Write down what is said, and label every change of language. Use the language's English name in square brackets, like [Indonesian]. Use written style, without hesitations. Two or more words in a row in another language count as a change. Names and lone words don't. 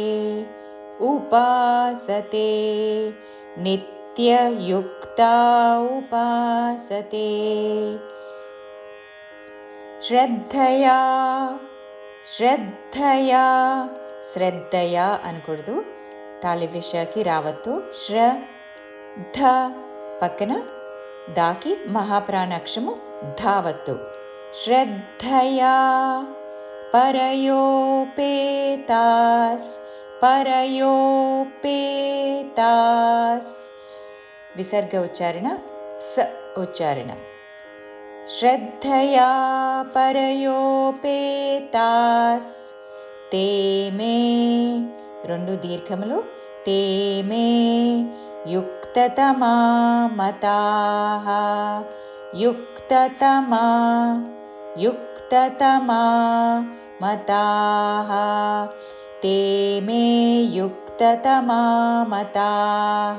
[Sanskrit] नित्ययुक्ता उपासते [Telugu] శ్రద్ధయా అనకూడదు తాళవ్యశాకి రావత్తు శ్రద్ధ పక్కన దాకి మహాప్రాణాక్షరము ధావత్తు శ్రద్ధయా [Sanskrit] परयोपेतास् विसर्ग उच्चारण स उच्चारण श्रद्धया परयोपेतास् ते मे [Telugu] రెండు దీర్ఘములు [Sanskrit] ते मे युक्ततमा मताः युक्ततमा मताः ते मे युक्ततमा मताः।